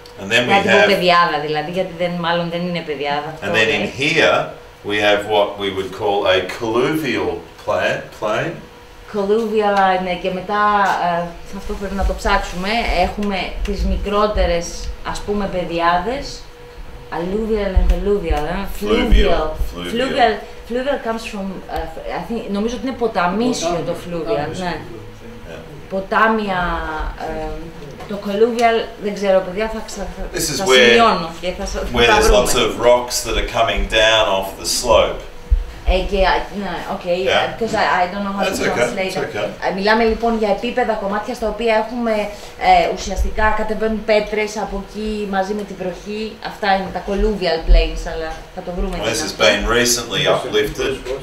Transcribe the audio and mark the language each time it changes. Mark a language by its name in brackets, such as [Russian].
[Greek] Μια τύπο πεδιάδα δηλαδή, γιατί μάλλον δεν είναι πεδιάδα. [English] And then in here we have what we would call a colluvial plain. [Greek] Colluvial, ναι, και μετά αυτό πρέπει να το ψάξουμε. Έχουμε τις μικρότερες, ας πούμε, πεδιάδες. [English] Alluvial and alluvial. Fluvial comes from, I think, [Greek] νομίζω ότι είναι ποταμίσιο το fluvial, ναι. Ποτάμια, το colluvial, δεν ξέρω παιδιά, θα σημειώνω και θα βρούμε. [English] Where there's lots of rocks that are coming down off the slope. Okay, because I don't know how to translate it. [Greek] Μιλάμε λοιπόν για επίπεδα κομμάτια στα οποία έχουμε ουσιαστικά κατεβαίνουν πέτρες από εκεί μαζί με τη βροχή. Αυτά είναι τα colluvial plains, αλλά θα το βρούμε. [English] This has been recently uplifted.